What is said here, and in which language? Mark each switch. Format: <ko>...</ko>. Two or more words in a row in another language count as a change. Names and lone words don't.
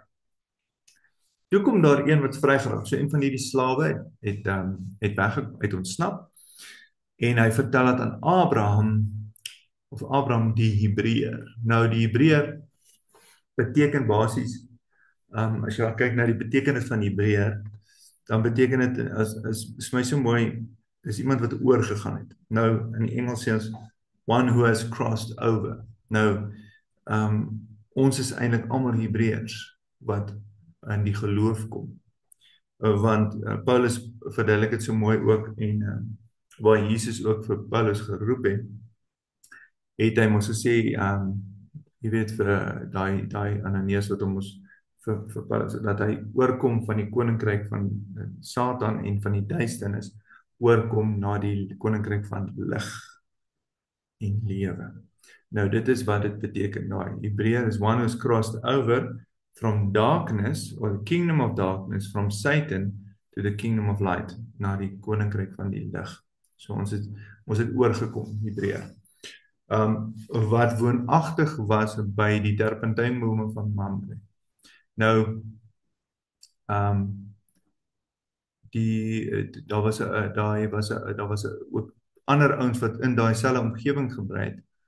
<af>Toe kom daar een wat vrygeraak. So een van hierdie slawe het ontsnap en hy vertel dit aan Abraham die Hebreër. Nou die Hebreër beteken basies as jy kyk na die betekenis van Hebreër, dan beteken dit is my so mooi, is iemand wat oorgegaan het. Nou in die Engels sê ons</af> <en>one who has crossed over.</en> <af>Nou ons is eintlik almal Hebreërs wat in die geloof kom. Want Paulus verduidelik dit so mooi ook en waar Jesus ook vir Paulus geroep het hy mos gesê, jy weet vir daai Ananias wat hom mos vir Paulus, dat hy oorkom van die koninkryk van Satan en van die duisternis, oorkom na die koninkryk van lig en lewe. Nou dit is wat dit beteken.</af> <en>Nou, Hebreër is one who's crossed over from darkness, or the kingdom of darkness, from Satan to the kingdom of light,</en> <af>na die koninkryk van die lig. So ons het oorgekom, Hebreër. Wat woonagtig was by die terpentynbome van Mamre. Nou, daar was ook ander ouens wat in daai selfe omgewing gebly het.</af>